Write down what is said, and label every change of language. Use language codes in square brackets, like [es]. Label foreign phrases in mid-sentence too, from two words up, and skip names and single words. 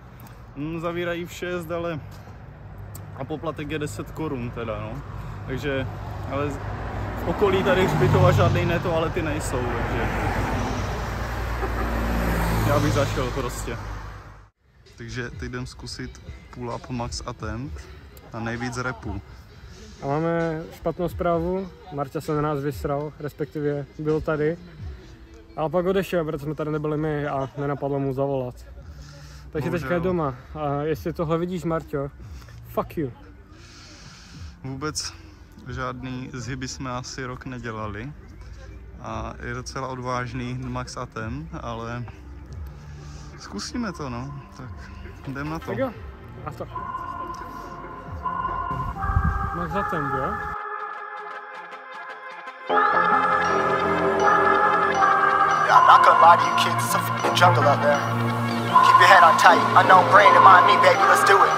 [cs] Zavírají v 6, ale a poplatek je 10 korun teda, no. Takže, ale v okolí tady hřbitova žádné toalety nejsou, takže já bych zašel prostě. Takže teď jdem zkusit [en] pull up max attempt [cs] na nejvíc repů. A máme špatnou zprávu, Marta se na nás vysral, respektive byl tady. Ale pak odešel, protože jsme tady nebyli my a nenapadlo mu zavolat. Takže teďka je doma. A jestli tohle vidíš, Marťo, [en] fuck you. [cs] Vůbec žádný zhyby jsme asi rok nedělali. A je docela odvážný [en] max attempt, [cs] ale zkusíme to, no. Tak jdem na to. Tak jo, a to. [en] Max attempt, [cs] jo? [en] I'm not gonna lie to you kids, it's a f***ing jungle out there. Keep your head on tight, unknown brain and mind me, baby, let's do it.